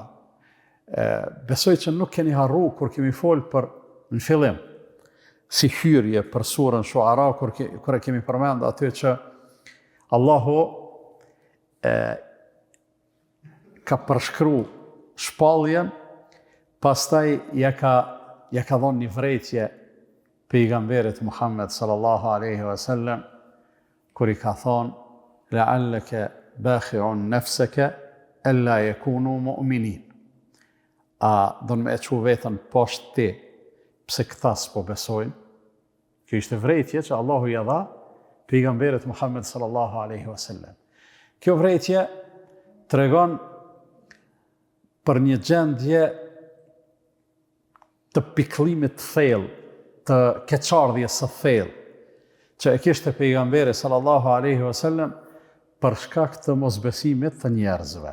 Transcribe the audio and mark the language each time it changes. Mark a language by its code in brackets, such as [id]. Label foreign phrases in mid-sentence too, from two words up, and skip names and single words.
[sq] Besoj që nuk keni harru kur kemi folë për në fillim, si hyrje për surën Shuara, kur e kemi përmend aty që Allahu ka përshkru shpalljen, pastaj ja ka dhënë një vërejtje pejgamberit Muhammed [ar] sallallahu alaihi wasallam, [sq] kur i ka thonë [ar] la'allaka bakhi'un nafsaka alla yakunu mu'minin. [sq] A do me e qu vetën poshtë ti, pse këta s'po besojnë? Kjo ishte vrejtje që Allahu ja dha pejgamberit Muhammed [ar] sallallahu alaihi wasallam. [sq] Kjo vrejtje tregon për një gjendje të pikëllimit të thellë, të keqardhjes së thellë, që e kishte pejgamberi [ar] sallallahu alaihi wasallam [sq] për shkak të mosbesimit të njerëzve.